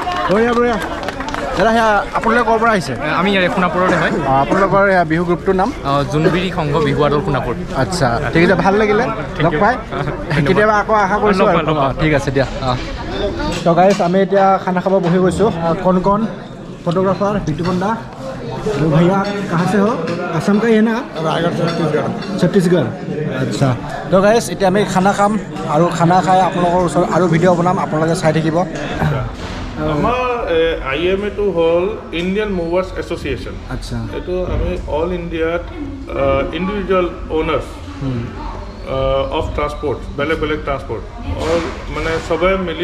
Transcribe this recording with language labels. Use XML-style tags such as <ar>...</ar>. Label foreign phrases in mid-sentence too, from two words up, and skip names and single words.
<as>বঢ়িয়া বঢ়িয়া দাদা সেয়া আপোনালোকে ক'ৰ পৰা আহিছে আমি ইয়াৰে সোণাপুৰতে হয় আপোনালোকৰ বিহু গ্ৰুপটোৰ নাম জোনবিৰি সংঘ বিহু আদল সোণাপুৰ আচ্ছা ঠিক আছে ভাল লাগিলে লগ পাই কেতিয়াবা আকৌ আশা কৰিছোঁ ঠিক আছে দিয়া তো গাইজ আমি এতিয়া খানা খাব বহি গৈছোঁ</as> <hi>कौन फोटोग्राफर बिट्टू पंडा भैया कहाँ से हो असम का ही है ना रायगढ़ छत्तीसगढ़ अच्छा तो गाइस</hi> <as>এতিয়া আমি খানা খাম আৰু খানা খাই আপোনালোকৰ ওচৰত আৰু ভিডিঅ' বনাম আপোনালোকে চাই থাকিব আমাৰ IMA টো হ'ল ইণ্ডিয়ান মুভাৰ্ছ এছ'চিয়েশ্যন আচ্ছা এইটো আমি</as> <en>all Indiaত individual owners of transport</en> <as>বেলেগ বেলেগ</as> <en>transport all</en> <as>মানে চবে মিলি</as>